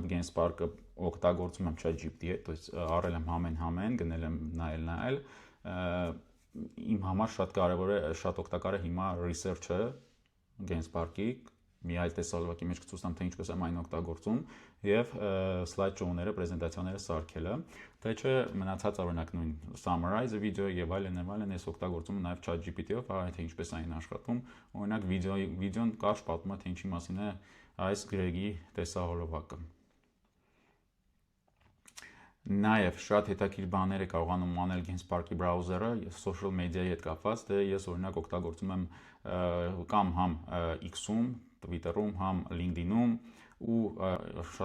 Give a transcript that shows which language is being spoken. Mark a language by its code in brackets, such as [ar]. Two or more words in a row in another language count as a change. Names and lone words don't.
[hy] Genspark-ը օգտագործում եմ ChatGPT-ի հետ, [ru] то есть [hy] առել եմ համեն, գնել եմ նայել, իմ համար շատ կարևոր է, շատ օգտակար է հիմա research-ը Genspark-ի, մի այլ տեսալվակի մեջ կցույց տամ, թե ինչպես եմ այն օգտագործում եւ [en] slide show- [hy] ները, պրեզենտացիաները սարքելը, թե չէ մնացած օրինակ նույն [en] summarize video [hy] եւ այլն ես օգտագործում նաեւ ChatGPT-ով, թե ինչպես այն աշխատում, օրինակ վիդեոն կարճ պատմում է թե ինչի մասին է այս գրեգի տեսահոլովակը։ Նաև շատ հետաքրքիր բաներ է կարողանում անել Genspark-ի բրաուզերը, [en] social media- [hy] ի հետ կապված, դե ես օրինակ օգտագործում եմ կամ համ X-ում, Twitter-ում, համ LinkedIn-ում ու շատ